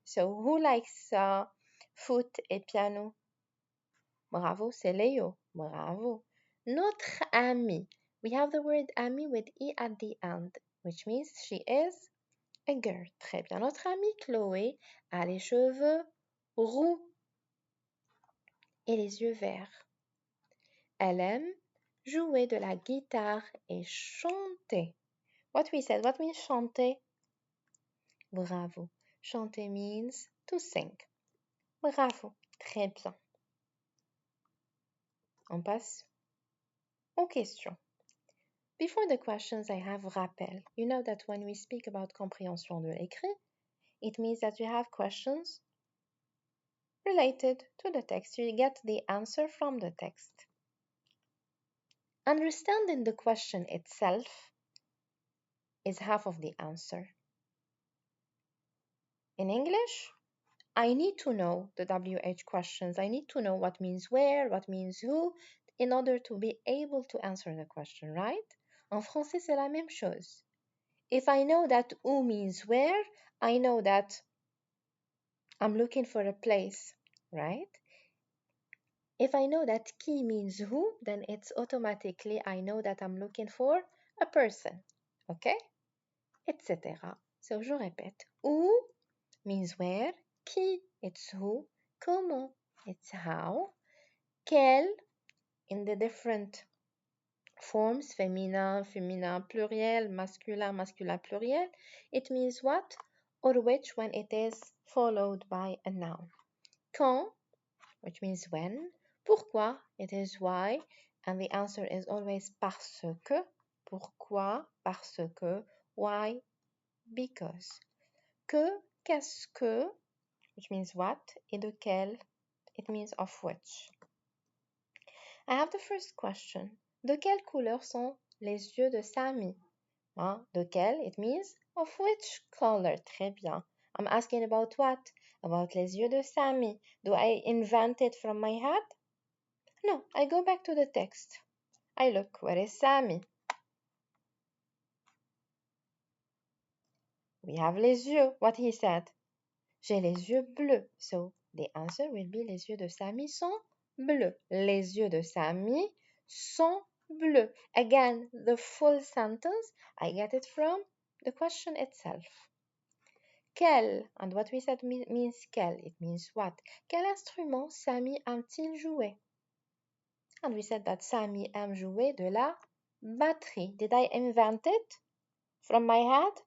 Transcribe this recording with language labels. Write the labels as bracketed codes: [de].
[en] So who likes foot et piano? [fr] Bravo, c'est Léo. Bravo. Notre amie. [en] We have the word ami with e at the end, which means she is a girl. [fr] Très bien. Notre amie Chloé a les cheveux roux et les yeux verts. Elle aime jouer de la guitare et chanter. [en] What we said, what means chanter? Bravo. Chanter means to sing. Bravo. [fr] Très bien. On passe aux questions. [en] Before the questions, I have rappel. You know that when we speak about [fr] compréhension de l'écrit, [en] it means that you have questions related to the text. You get the answer from the text. Understanding the question itself is half of the answer. In English, I need to know the WH questions. I need to know what means where, what means who, in order to be able to answer the question, right? [fr] En français, c'est la même chose. [en] If I know that who means where, I know that I'm looking for a place, right? If I know that qui means who, then it's automatically I know that I'm looking for a person, okay? Etc. So [fr] je répète. [en] Où means where, qui, it's who, comment, it's how, quel, in the different forms, féminin, féminin pluriel, masculin, masculin pluriel, it means what or which when it is followed by a noun. Quand, which means when. Pourquoi, it is why, and the answer is always parce que. [fr] Pourquoi, parce que. [en] Why, because. Que, qu'est-ce que, which means what, [fr] et de quel, [en] it means of which. I have the first question. [fr] De quelle couleur sont les yeux de Samy? Hein? De quelle, [en] it means of which color. [fr] Très bien. [en] I'm asking about what? About [fr] les yeux de Samy. [en] Do I invent it from my head? No, I go back to the text. I look, where is Samy? We have [fr] les yeux, [en] what he said. [fr] J'ai les yeux bleus. [en] So, the answer will be [fr] les yeux de Samy sont bleus. Les yeux de Samy sont bleus. [en] Again, the full sentence, I get it from the question itself. Quel, and what we said means quel, it means what. [fr] Quel instrument Samy aime-t-il jouer? [en] And we said that [fr] Samy aime jouer de la batterie. [en] Did I invent it from my head?